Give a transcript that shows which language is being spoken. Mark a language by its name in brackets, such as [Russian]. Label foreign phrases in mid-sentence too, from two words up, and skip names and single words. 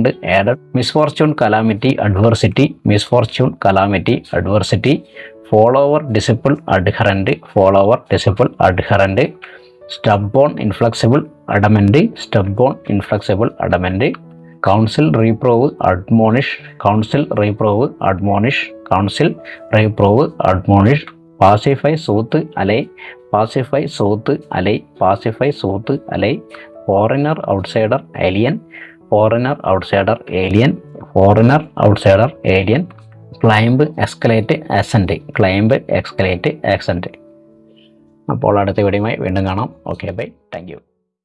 [English] added, misfortune, calamity, adversity, misfortune, calamity, adversity, follower, disciple, adherent, follower, disciple, adherent, stubborn, inflexible, adamant, stubborn, inflexible, adamant, counsel, reprove, admonish, counsel, reprove, admonish, counsel, reprove, admonish, pacify, soothe, allay, pacify, soothe, allay, pacify, soothe, allay, foreigner, outsider, alien, foreigner, outsider, alien, foreigner, outsider, alien, climb, escalate, ascend, climb, escalate, ascend. [Malayalam] അപ്പോൾ അടുത്ത വീഡിയോയുമായി വീണ്ടും കാണാം. [English] okay bye, thank you.